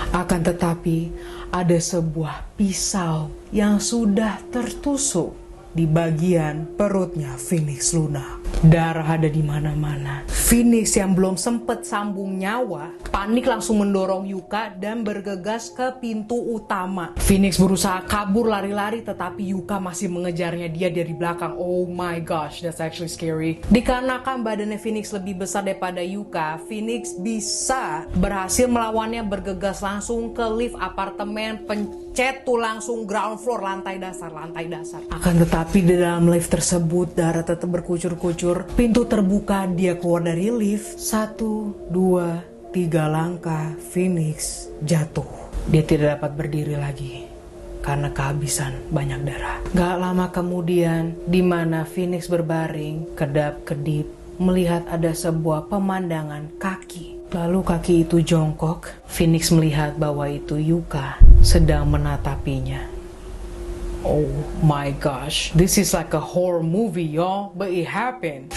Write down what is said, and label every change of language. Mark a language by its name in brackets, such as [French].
[Indonesian] Akan tetapi ada sebuah pisau yang sudah tertusuk di bagian perutnya Phoenix Luna. Darah ada di mana-mana. Phoenix yang belum sempet sambung nyawa, panik langsung mendorong Yuka dan bergegas ke pintu utama. Phoenix berusaha kabur lari-lari, tetapi Yuka masih mengejarnya dia dari belakang. [English] Oh my gosh, that's actually scary. [Indonesian] Dikarenakan badannya Phoenix lebih besar daripada Yuka, Phoenix bisa berhasil melawannya, bergegas langsung ke lift apartemen, pencet tuh langsung ground floor, lantai dasar. Akan tetapi di dalam lift tersebut darah tetap berkucur-kucur. Pintu terbuka, dia keluar dari lift. 1, 2, 3 langkah, Phoenix jatuh. Dia tidak dapat berdiri lagi karena kehabisan banyak darah. Gak lama kemudian, di mana Phoenix berbaring, kedap-kedip, melihat ada sebuah pemandangan kaki. Lalu kaki itu jongkok. Phoenix melihat bahwa itu Yuka sedang menatapinya. [English] Oh my gosh, this is like a horror movie, y'all, but it happened.